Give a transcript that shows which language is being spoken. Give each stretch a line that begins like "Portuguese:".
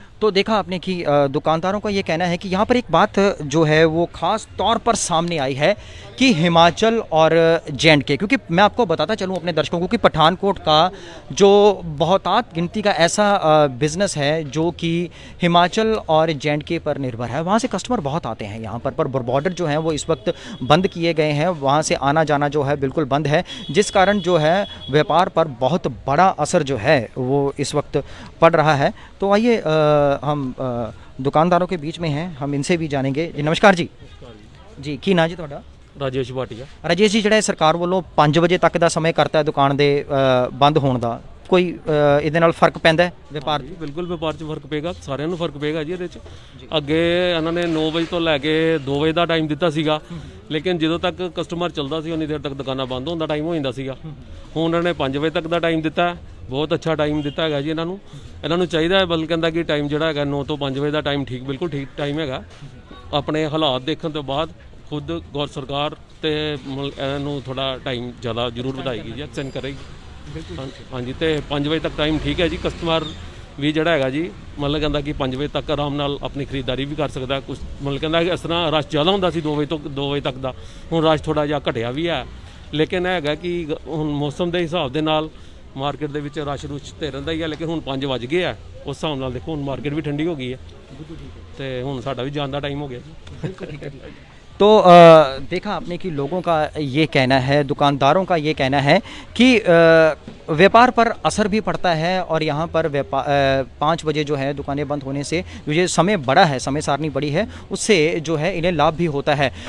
Hindi: तो देखा आपने कि दुकानदारों का ये कहना है कि यहाँ पर एक बात जो है वो ख़ास तौर पर सामने आई है कि हिमाचल और JNK, क्योंकि मैं आपको बताता चलूँ अपने दर्शकों को कि पठानकोट का जो बहुतात गिनती का ऐसा बिज़नेस है जो कि हिमाचल और JNK पर निर्भर है, वहाँ से कस्टमर बहुत आते हैं यहाँ पर बॉर्डर जो है वो इस वक्त बंद किए गए हैं, वहाँ से आना जाना जो है बिल्कुल बंद है, जिस कारण जो है व्यापार पर बहुत बड़ा असर जो है वो इस वक्त पड़ रहा है। तो आइए हम दुकानदारों के बीच में हैं, हम इनसे भी जानेंगे। जी नमस्कार जी।
Punjabi: जी की ना जी ਤੁਹਾਡਾ? ਰਾਜੇਸ਼ ਭਾਟੀਆ। ਰਾਜੇਸ਼ ਜੀ, ਜਿਹੜਾ ਸਰਕਾਰ ਵੱਲੋਂ 5 ਵਜੇ ਤੱਕ ਦਾ ਸਮੇਂ ਕਰਤਾ ਹੈ ਦੁਕਾਨ ਦੇ ਬੰਦ ਹੋਣ ਦਾ, ਕੋਈ ਇਹਦੇ ਨਾਲ ਫਰਕ ਪੈਂਦਾ ਹੈ ਵਪਾਰ? ਜੀ ਬਿਲਕੁਲ ਵਪਾਰ 'ਚ ਫਰਕ ਪਏਗਾ, ਸਾਰਿਆਂ ਨੂੰ ਫਰਕ ਪਏਗਾ ਜੀ ਇਹਦੇ 'ਚ। ਅੱਗੇ ਇਹਨਾਂ ਨੇ 9 ਵਜੇ ਤੋਂ ਲੈ ਕੇ 2 ਵਜੇ ਦਾ ਟਾਈਮ ਦਿੱਤਾ ਸੀਗਾ, ਲੇਕਿਨ ਜਦੋਂ ਤੱਕ ਕਸਟਮਰ ਚੱਲਦਾ ਸੀ ਉਨੀ ਦੇਰ ਤੱਕ ਦੁਕਾਨਾਂ ਬੰਦ ਹੋਣ ਦਾ ਟਾਈਮ ਹੋ ਜਾਂਦਾ ਸੀਗਾ। ਹੁਣ ਇਹਨਾਂ ਨੇ 5 ਵਜੇ ਤੱਕ ਦਾ ਟਾਈਮ ਦਿੱਤਾ, ਬਹੁਤ ਅੱਛਾ ਟਾਈਮ ਦਿੱਤਾ ਹੈਗਾ ਜੀ ਇਹਨਾਂ ਨੂੰ ਚਾਹੀਦਾ ਹੈ, ਬਲਕਿ ਕਹਿੰਦਾ ਕਿ ਟਾਈਮ ਜਿਹੜਾ ਹੈਗਾ 9 ਤੋਂ 5 ਵਜੇ ਦਾ ਟਾਈਮ ਠੀਕ, ਬਿਲਕੁਲ ਠੀਕ ਟਾਈਮ ਹੈਗਾ। ਆਪਣੇ ਹਾਲਾਤ ਦੇਖਣ ਤੋਂ ਬਾਅਦ ਖੁਦ ਗੌਰ ਸਰਕਾਰ ਤੇ ਇਹਨੂੰ ਥੋੜਾ ਟਾਈਮ ਜ਼ਿਆਦਾ ਜ਼ਰੂਰ ਵਧਾਏਗੀ ਜੀ, ਐਕਸਟੈਂਡ ਕਰੇਗੀ। ਹਾਂਜੀ, ਤੇ 5 ਵਜੇ ਤੱਕ ਟਾਈਮ ਠੀਕ ਹੈ ਜੀ। ਕਸਟਮਰ ਵੀ ਜਿਹੜਾ ਹੈਗਾ ਜੀ ਮਤਲਬ ਕਹਿੰਦਾ ਕਿ 5 ਵਜੇ ਤੱਕ ਆਰਾਮ ਨਾਲ ਆਪਣੀ ਖਰੀਦਦਾਰੀ ਵੀ ਕਰ ਸਕਦਾ। ਕੁਛ ਮਤਲਬ ਕਹਿੰਦਾ ਕਿ ਇਸ ਤਰ੍ਹਾਂ ਰਸ਼ ਜ਼ਿਆਦਾ ਹੁੰਦਾ ਸੀ 2 ਵਜੇ ਤੱਕ ਦਾ, ਹੁਣ ਰਸ਼ ਥੋੜਾ ਜਿਹਾ ਘਟਿਆ ਵੀ ਹੈ, ਲੇਕਿਨ ਇਹ ਹੈਗਾ ਕਿ ਹੁਣ ਮੌਸਮ ਦੇ ਹਿਸਾਬ ਦੇ ਨਾਲ ਮਾਰਕੀਟ ਦੇ ਵਿੱਚ ਰਸ਼ ਤੇ ਰਹਿੰਦਾ ਹੀ ਹੈ, ਲੇਕਿਨ ਹੁਣ 5 ਵੱਜ ਗਏ ਆ, ਉਸ ਹਿਸਾਬ ਨਾਲ ਦੇਖੋ ਹੁਣ ਮਾਰਕੀਟ ਵੀ ਠੰਡੀ ਹੋ ਗਈ ਹੈ ਤੇ ਹੁਣ ਸਾਡਾ ਵੀ ਜਾਣ ਦਾ ਟਾਈਮ ਹੋ ਗਿਆ ਜੀ।
Hindi: तो देखा आपने कि लोगों का ये कहना है, दुकानदारों का ये कहना है कि व्यापार पर असर भी पड़ता है और यहाँ पर 5 बजे जो है दुकानें बंद होने से जो ये समय बड़ा है, समय सारणी बड़ी है, उससे जो है इन्हें लाभ भी होता है।